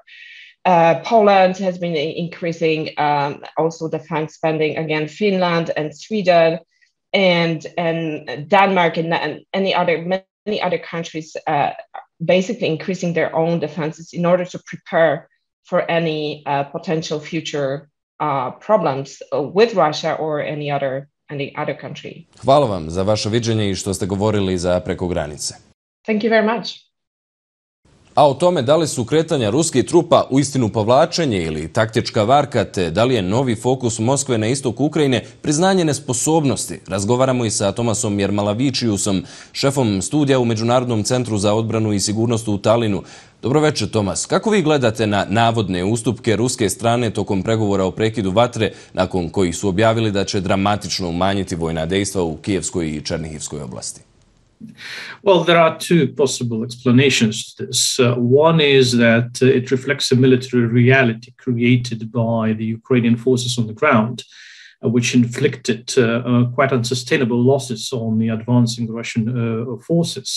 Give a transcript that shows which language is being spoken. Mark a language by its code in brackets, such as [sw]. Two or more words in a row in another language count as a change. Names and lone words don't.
[en] Poland has been increasing also defense spending, again, Finland and Sweden and Denmark and many other countries basically increasing their own defenses in order to prepare for any potential future problems with Russia or any other country. [bs] Hvala vam za vaše viđenje i što ste govorili za Preko granice. [en] Thank you very much. [bs] A o tome da li su kretanja ruskih trupa uistinu povlačenje ili taktička varka, te da li je novi fokus Moskve na istok Ukrajine priznanje nesposobnosti, razgovaramo i sa Tomasom Jermalavičiusom, šefom studija u Međunarodnom centru za odbranu i sigurnost u Talinu. Dobro večer, Tomas. Kako vi gledate na navodne ustupke ruske strane tokom pregovora o prekidu vatre, nakon kojih su objavili da će dramatično umanjiti vojna dejstva u Kijevskoj i Černihivskoj oblasti? [en] Well, there are two possible explanations to this. One is that it reflects a military reality created by the Ukrainian forces on the ground, which inflicted quite unsustainable losses on the advancing Russian forces.